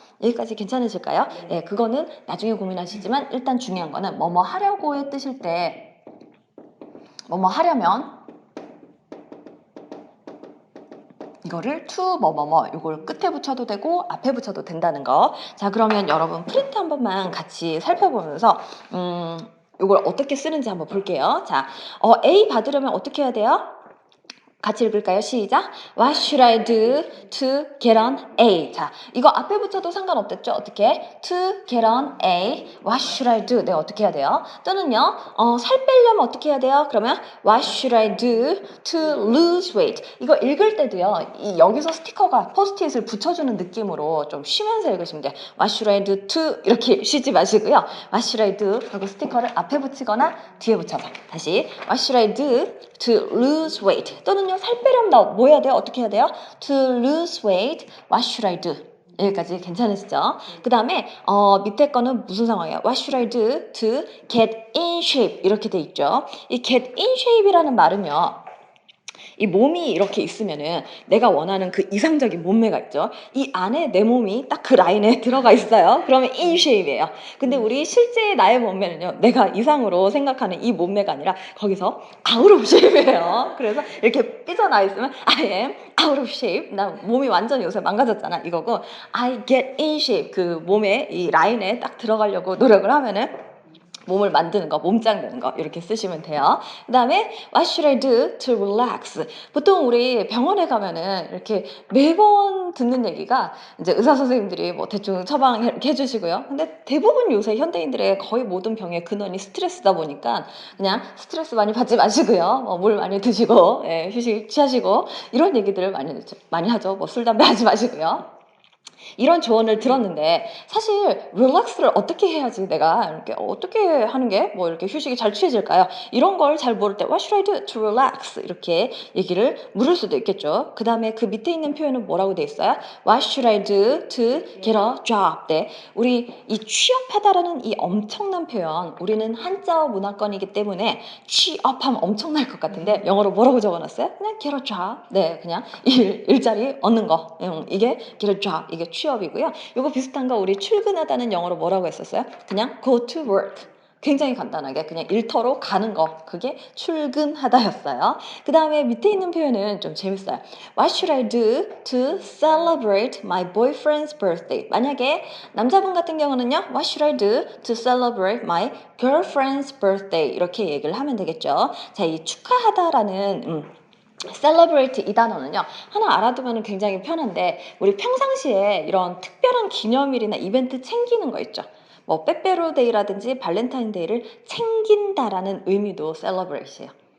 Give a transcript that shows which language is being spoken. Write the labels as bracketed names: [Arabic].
[Korean] 여기까지 괜찮으실까요? 네, 그거는 나중에 고민하시지만 일단 중요한 거는 뭐뭐 하려고의 뜻일 때 뭐뭐 하려면 이거를 to 뭐뭐뭐 이걸 끝에 붙여도 되고 앞에 붙여도 된다는 거. 자, 그러면 여러분 프린트 한 번만 같이 살펴보면서 이걸 어떻게 쓰는지 한번 볼게요. 자, A 받으려면 어떻게 해야 돼요? 같이 읽을까요? 시작. [English] What should I do to get on A? [Korean] 자, 이거 앞에 붙여도 상관없겠죠? 어떻게? [English] To get on A. What should I do? [Korean] 내가 어떻게 해야 돼요? 또는요, 살 빼려면 어떻게 해야 돼요? 그러면 [English] What should I do to lose weight? [Korean] 이거 읽을 때도요, 여기서 스티커가 포스트잇을 붙여주는 느낌으로 좀 쉬면서 읽으시면 돼요. [English] What should I do to? [Korean] 이렇게 쉬지 마시고요. [English] What should I do? [Korean] 하고 스티커를 앞에 붙이거나 뒤에 붙여서 다시 [English] What should I do to lose weight? [Korean] 또는요, 살 빼려면 나 뭐 해야 돼요? 어떻게 해야 돼요? [English] To lose weight, what should I do? [Korean] 여기까지 괜찮으시죠? 그 다음에 밑에 거는 무슨 상황이에요? [English] What should I do to get in shape? [Korean] 이렇게 돼 있죠. 이 get in shape이라는 말은요. 이 몸이 이렇게 있으면은 내가 원하는 그 이상적인 몸매가 있죠. 이 안에 내 몸이 딱 그 라인에 들어가 있어요. 그러면 in shape이에요. 근데 우리 실제 나의 몸매는요. 내가 이상으로 생각하는 이 몸매가 아니라 거기서 out of shape이에요. 그래서 이렇게 삐져나와 있으면 [English] I am out of shape. [Korean] 나 몸이 완전히 요새 망가졌잖아. 이거고 [English] I get in shape. [Korean] 그 몸에 이 라인에 딱 들어가려고 노력을 하면은 몸을 만드는 거, 몸짱 되는 거 이렇게 쓰시면 돼요. 그 다음에 [English] What should I do to relax? [Korean] 보통 우리 병원에 가면은 이렇게 매번 듣는 얘기가 이제 의사 선생님들이 뭐 대충 처방 이렇게 해주시고요. 근데 대부분 요새 현대인들의 거의 모든 병의 근원이 스트레스다 보니까 그냥 스트레스 많이 받지 마시고요. 물 많이 드시고 휴식 취하시고 이런 얘기들을 많이 하죠. 뭐 술 담배 하지 마시고요. 이런 조언을 들었는데 사실 릴렉스를 어떻게 해야지 내가 이렇게 어떻게 하는 게 뭐 이렇게 휴식이 잘 취해질까요? 이런 걸 잘 모를 때 [English] What should I do to relax? [Korean] 이렇게 얘기를 물을 수도 있겠죠. 그 다음에 그 밑에 있는 표현은 뭐라고 돼 있어요? [English] What should I do to get a job? [Korean] 네, 우리 이 취업하다라는 이 엄청난 표현 우리는 한자어 문화권이기 때문에 취업하면 엄청날 것 같은데 영어로 뭐라고 적어놨어요? 그냥 get a job. 네, 그냥 일자리 얻는 거. 이게 get a job. 이게 취업이고요. 이거 비슷한 거 우리 출근하다는 영어로 뭐라고 했었어요? 그냥 [English] go to work. [Korean] 굉장히 간단하게 그냥 일터로 가는 거 그게 출근하다였어요. 그 다음에 밑에 있는 표현은 좀 재밌어요. [English] What should I do to celebrate my boyfriend's birthday? [Korean] 만약에 남자분 같은 경우는요. [English] What should I do to celebrate my girlfriend's birthday? [Korean] 이렇게 얘기를 하면 되겠죠. 자, 이 축하하다라는 celebrate 이 단어는요. 하나 알아두면 굉장히 편한데 우리 평상시에 이런 특별한 기념일이나 이벤트 챙기는 거 있죠. 뭐 빼빼로데이라든지 발렌타인데이를 챙긴다라는 의미도 celebrate이에요.